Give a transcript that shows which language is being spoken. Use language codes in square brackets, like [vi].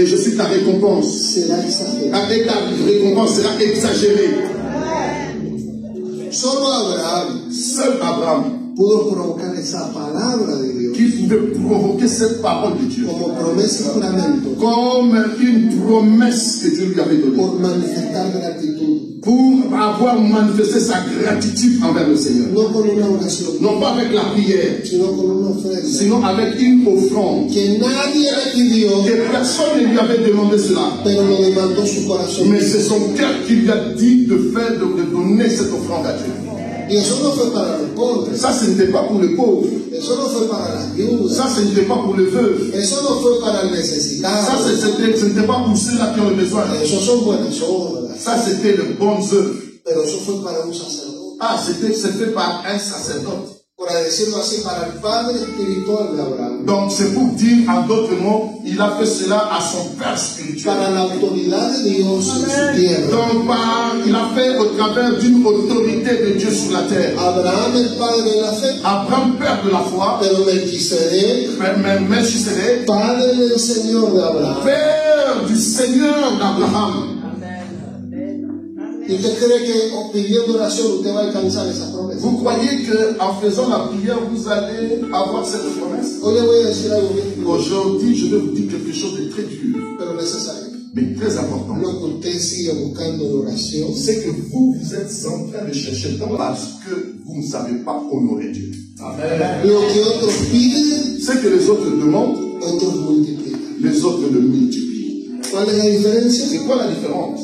[fr] et je suis ta récompense. [es] será exagerada. [fr] Et ta récompense sera exagérée. [es] Solo Abraham [fr] Seul Abraham [es] pudo provocar esa palabra de Dios [fr] qui pouvait provoquer cette parole de Dieu [es] como promesa y juramento [fr] comme une promesse que Dieu lui avait donnée [es] por manifestar gratitud, [fr] pour avoir manifesté sa gratitude envers le Seigneur. [es] no con una oración, [fr] Non pas avec la prière, [es] sino con una ofrenda [fr] sinon avec une offrande. [es] que nadie le pidió, [fr] Que personne ne lui avait demandé cela. [es] pero lo demandó su corazón. [fr] Mais c'est son cœur qui lui a dit de faire, de donner cette offrande à Dieu. [es] Y eso no fue para los pobres, [fr] Ça, ce n'était pas pour les pauvres. [es] eso no fue para las viudas, [fr] Ça, ce n'était pas pour les veuves. [es] eso no fue para el [fr] Ça, [es] necesitado, [fr] ce n'était pas pour ceux-là qui ont le besoin. [es] eso son buenas obras, [fr] Ça, c'était de bonnes œuvres. [es] pero eso fue para un sacerdote, [fr] Ah, c'est fait par un sacerdote. [es] por decirlo así, para el padre espiritual de Abraham, [fr] Donc, c'est pour dire, en d'autres mots, il a fait cela à son père spirituel. [es] para la autoridad de Dios en su tierra. [fr] Donc, il a fait au travers d'une autorité de Dieu sur la terre. [es] Abraham, el padre de la fe, [fr] Abraham, père de la foi, [es] pero Melquisedec, [fr] Melchisedec, [es] padre del Señor de Abraham. [fr] père du Seigneur d'Abraham. [es] ¿Y usted cree que pidiendo oración usted va a alcanzar esa promesa? [fr] Vous croyez qu'en faisant la prière, vous allez avoir cette promesse? [es] Hoy le voy a decir algo bien, [fr] Aujourd'hui, je vais vous dire quelque chose de très dur. [es] pero [fr] mais très important, [es] lo que usted sigue buscando en oración, [fr] c'est que vous êtes en train de chercher tant parce que vous ne savez pas honorer Dieu. [es] lo que otros piden, [fr] Ce que les autres demandent, [es] otros multiplican. [fr] les autres le multiplient. [es] ¿Cuál es la diferencia? [fr] C'est quoi la différence?